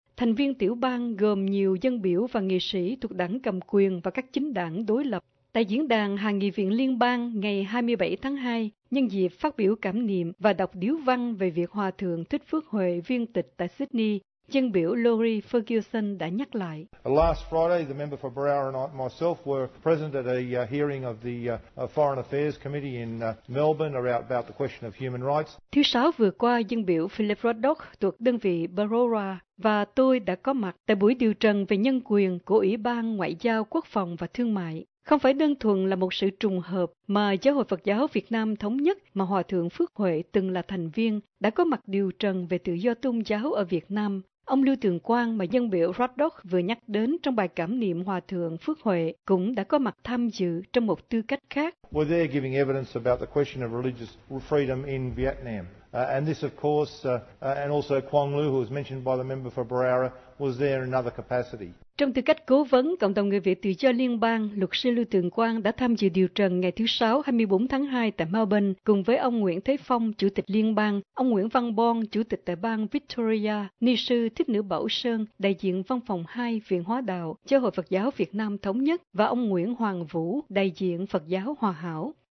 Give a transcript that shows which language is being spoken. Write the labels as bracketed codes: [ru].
[vi] Thành viên tiểu bang gồm nhiều dân biểu và nghị sĩ thuộc đảng cầm quyền và các chính đảng đối lập. Tại diễn đàn Hạ nghị viện Liên bang ngày 27 tháng 2, nhân dịp phát biểu cảm niệm và đọc điếu văn về việc Hòa thượng Thích Phước Huệ viên tịch tại Sydney, dân biểu Lori Ferguson đã nhắc lại. [en] Last Friday, the member for Barara and myself were present at a hearing of the Foreign Affairs Committee in Melbourne about the question of human rights. [vi] Thứ sáu vừa qua, dân biểu Philip Ruddock thuộc đơn vị Barara và tôi đã có mặt tại buổi điều trần về nhân quyền của Ủy ban Ngoại giao Quốc phòng và Thương mại. Không phải đơn thuần là một sự trùng hợp mà Giáo hội Phật giáo Việt Nam Thống nhất mà Hòa thượng Phước Huệ từng là thành viên đã có mặt điều trần về tự do tôn giáo ở Việt Nam. Ông Lưu Tường Quang mà dân biểu Ruddock vừa nhắc đến trong bài cảm niệm Hòa thượng Phước Huệ cũng đã có mặt tham dự trong một tư cách khác. [en] Were they giving evidence about the question of religious freedom in Vietnam? And this of course, and also Quang Lu, who was mentioned by the member for Barara, was there in another capacity. [vi] Trong tư cách cố vấn Cộng đồng Người Việt Tự do Liên bang, luật sư Lưu Tường Quang đã tham dự điều trần ngày thứ Sáu 24 tháng 2 tại Melbourne cùng với ông Nguyễn Thế Phong, Chủ tịch Liên bang, ông Nguyễn Văn Bon, Chủ tịch tại bang Victoria, Ni sư Thích Nữ Bảo Sơn, đại diện Văn phòng 2 Viện Hóa Đạo, Giáo hội Phật giáo Việt Nam Thống nhất và ông Nguyễn Hoàng Vũ, đại diện Phật giáo Hòa Hảo.